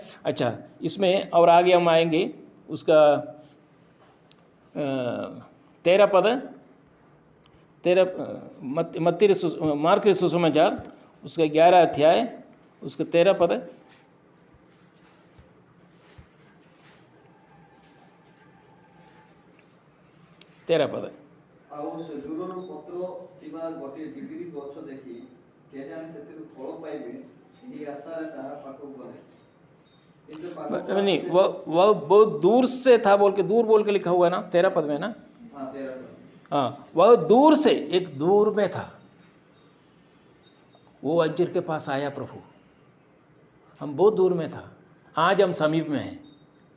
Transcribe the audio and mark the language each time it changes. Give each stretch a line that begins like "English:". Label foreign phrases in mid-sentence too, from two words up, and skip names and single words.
Hindi: अच्छा, इसमें और आगे हम आएंगे, उसका 13 पद, 13 मार्क के सुसमाचार उसका 11 अध्याय, उसका 13 पद। 13 पद।
Odia: ଆଉ ସେ ଦୂରରୁ ପତ୍ର ଥିବା ଗୋଟିଏ ଡିବିରି ଗଛ ଦେଖି କେଜାଣି ସେଥିରୁ ଫଳ ପାଇବେ, ଏହି ଆଶାରେ ତାହା ପାଖକୁ ଗଲେ।
Hindi: नहीं, वह बहुत दूर से था बोल के, दूर बोल के लिखा हुआ है ना 13 पद में ना। हाँ, वह दूर से, एक दूर में था, वो अंजीर के पास आया प्रभु। हम बहुत दूर में था, आज हम समीप में हैं।